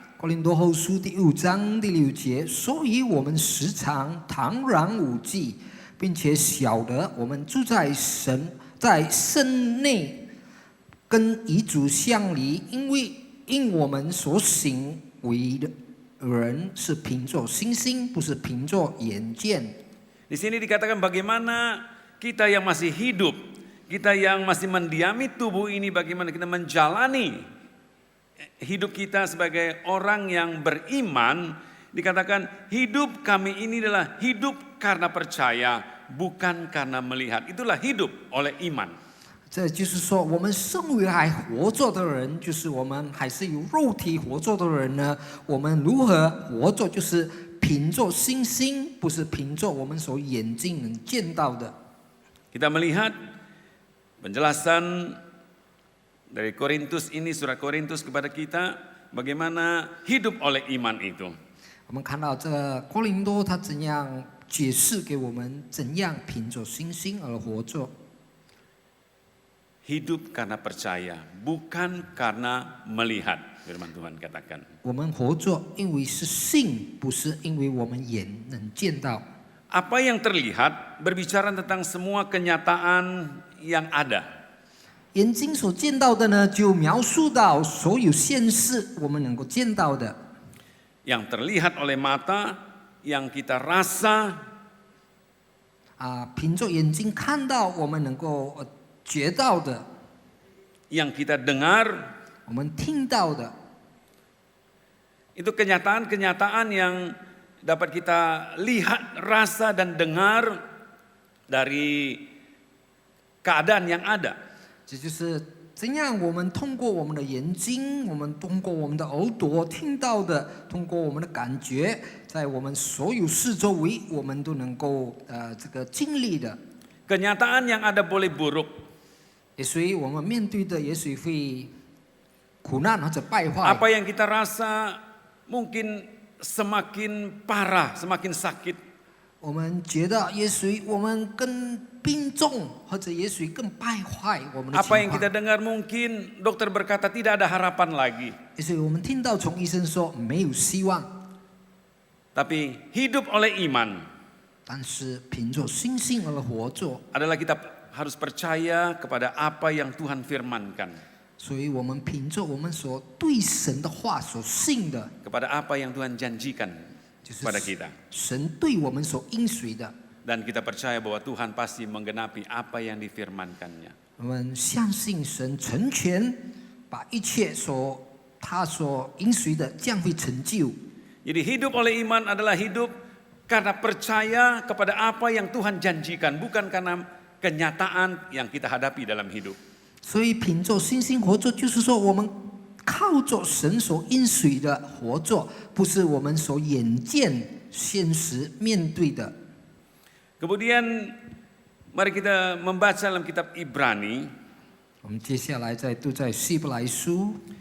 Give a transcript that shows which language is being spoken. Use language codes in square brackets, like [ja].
[zh] 哥林多后书第5章第6节，所以我们时常坦然无忌，并且晓得我们住在身内，跟遗主相离，因我们所行为的人是凭着信心，不是凭着眼见。 [id] Di sini dikatakan bagaimana kita yang masih hidup, kita yang masih mendiami tubuh ini, bagaimana kita menjalani hidup kita sebagai orang yang beriman. Dikatakan hidup kami ini adalah hidup karena percaya, bukan karena melihat. Itulah hidup oleh iman. [zh] 这就是说，我们身为还活着的人，就是我们还是有肉体活着的人呢。我们如何活着，就是凭着信心，不是凭着我们所眼睛能见到的。 [id] Kita melihat penjelasan dari Korintus ini, surat Korintus kepada kita, bagaimana hidup oleh iman itu. [zh] 我们看到这哥林多他怎样解释给我们，怎样凭着信心而活着。 [id] Hidup karena percaya, bukan karena melihat. Firman Tuhan katakan. [zh] 我们活着，因为是信，不是因为我们眼能见到。 [id] Apa yang terlihat berbicara tentang semua kenyataan yang ada. [zh] 眼睛所见到的呢，就描述到所有现实我们能够见到的。 [id] Yang terlihat oleh mata, yang kita rasa, [zh] 凭着眼睛看到，我们能够觉到的， [id] yang kita dengar, [zh] 我们听到的， [id] itu kenyataan-kenyataan yang dapat kita lihat, rasa dan dengar dari keadaan yang ada. [zh] 这就是怎样我们通过我们的眼睛，我们通过我们的耳朵听到的，通过我们的感觉，在我们所有四周围，我们都能够经历的。 [id] Kenyataan yang ada boleh buruk. [zh] 也所以我们面对的也许会苦难或者败坏。 [id] Apa yang kita rasa mungkin semakin parah, semakin sakit. [zh] 我们觉得也许我们更病重，或者也许更败坏我们的 [id] Apa [zh] 情 [id] yang kita dengar mungkin dokter berkata tidak ada harapan lagi. [zh] 也许我们听到从医生说没有希望， [id] Tapi hidup oleh iman [zh] 但是凭着信心而活着， [id] adalah kita harus percaya kepada apa yang Tuhan firmankan. [zh] 所以我们凭着我们所对神的话所信的， [id] Kepada apa yang Tuhan janjikan [zh] 就是 [id] kepada kita. [zh] 神对我们所应许的。 [id] Dan kita percaya bahwa Tuhan pasti menggenapi apa yang difirmankannya. [zh] 我们相信神成全，把一切他所应许的将会成就。 [id] Jadi hidup oleh iman adalah hidup karena percaya kepada apa yang Tuhan janjikan, bukan karena kenyataan yang kita hadapi dalam hidup. [zh] 所以凭着信心活着，就是说我们靠着神所应许的活着，不是我们所眼见现实面对的。 [id] Kemudian mari kita membaca dalam kitab Ibrani. [zh] 我们接下来再读在希伯来书，